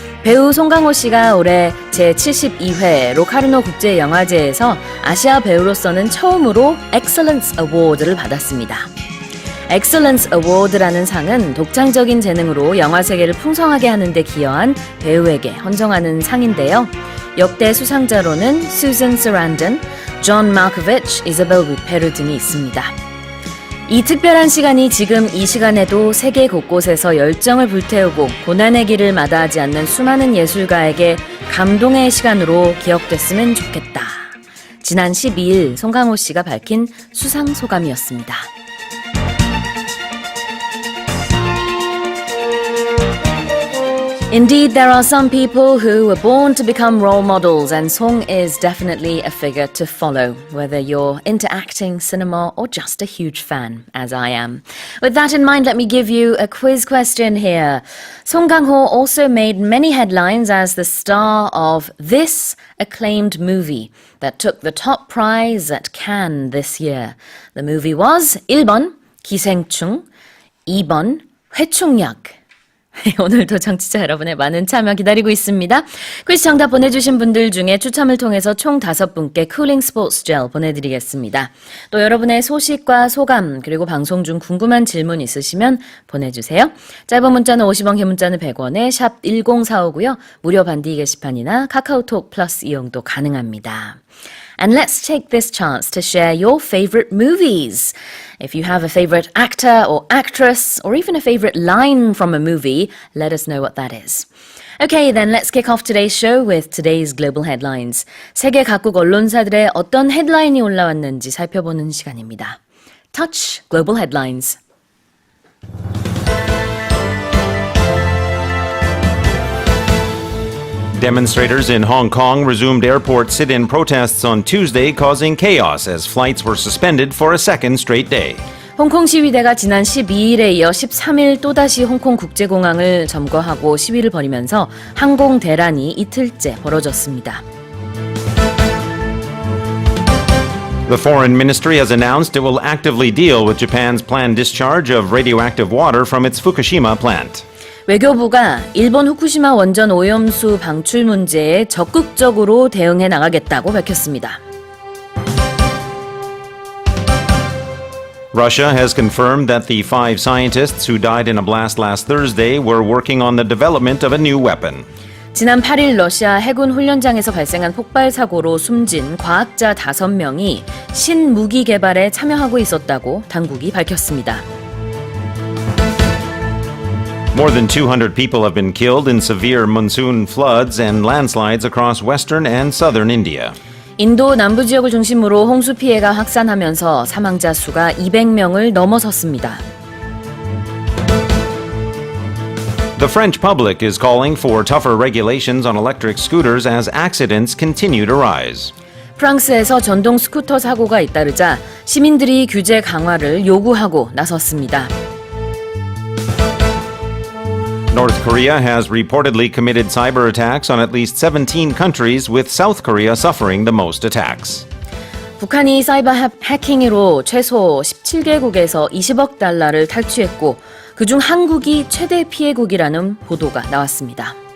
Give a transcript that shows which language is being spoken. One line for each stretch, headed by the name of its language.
Korean: 배우 송강호 씨가 올해 제72회 로카르노 국제영화제에서 아시아 배우로서는 처음으로 Excellence Award를 받았습니다. Excellence Award라는 상은 독창적인 재능으로 영화 세계를 풍성하게 하는 데 기여한 배우에게 헌정하는 상인데요. 역대 수상자로는 Susan Sarandon, John Malkovich, Isabelle Huppert 등이 있습니다. 이 특별한 시간이 지금 이 시간에도 세계 곳곳에서 열정을 불태우고 고난의 길을 마다하지 않는 수많은 예술가에게 감동의 시간으로 기억됐으면 좋겠다. 지난 12일 송강호 씨가 밝힌 수상 소감이었습니다.
English: Indeed, there are some people who were born to become role models, and Song is definitely a figure to follow, whether you're into acting, cinema, or just a huge fan, as I am. With that in mind, let me give you a quiz question here. Song Kang-ho also made many headlines as the star of this acclaimed movie that took the top prize at Cannes this year. The movie was
Korean: 1번 기생충, 2번 회충약. 오늘도 청취자 여러분의 많은 참여 기다리고 있습니다. 퀴즈 정답 보내주신 분들 중에 추첨을 통해서 총 5분께 쿨링 스포츠 젤 보내드리겠습니다. 또 여러분의 소식과 소감 그리고 방송 중 궁금한 질문 있으시면 보내주세요. 짧은 문자는 50원, 긴 문자는 100원에 샵 1045고요. 무료 반디 게시판이나 카카오톡 플러스 이용도 가능합니다.
English: And let's take this chance to share your favorite movies. If you have a favorite actor or actress, or even a favorite line from a movie, let us know what that is. Okay, then let's kick off today's show with today's global headlines.
Korean: 세계 각국 언론사들의 어떤 헤드라인이 올라왔는지 살펴보는 시간입니다.
English: Touch Global Headlines. Demonstrators in Hong Kong resumed airport sit-in protests on Tuesday, causing chaos as flights were suspended for a second straight day.
Korean: 홍콩 시위대가 지난 12일에 이어 13일 또다시 홍콩 국제공항을 점거하고 시위를 벌이면서 항공대란이 이틀째 벌어졌습니다.
English: The Foreign Ministry has announced it will actively deal with Japan's planned discharge of radioactive water from its Fukushima plant.
Korean: 외교부가 일본 후쿠시마 원전 오염수 방출 문제에 적극적으로 대응해 나가겠다고 밝혔습니다.
English: Russia has confirmed that the 5 scientists who died in a blast last Thursday were working on the development of a new weapon.
Korean: 지난 8일 러시아 해군 훈련장에서 발생한 폭발 사고로 숨진 과학자 5명이 신무기 개발에 참여하고 있었다고 당국이 밝혔습니다.
English: More than 200 people have been killed in severe monsoon floods and landslides across western and southern India.
Korean: 인도 남부 지역을 중심으로 홍수 피해가 확산하면서 사망자 수가 200명을 넘어섰습니다.
English: The French public is calling for tougher regulations on electric scooters as accidents continue to rise.
Korean: 프랑스에서 전동 스쿠터 사고가 잇따르자 시민들이 규제 강화를 요구하고 나섰습니다.
English: North Korea has reportedly committed cyber attacks on at least 17 countries, with South Korea suffering the most attacks.
Korean: 북한이 사이버 해킹으로 최소 17개국에서 20억 달러를 탈취했고 그중 한국이 최대 피해국이라는 보도가 나왔습니다.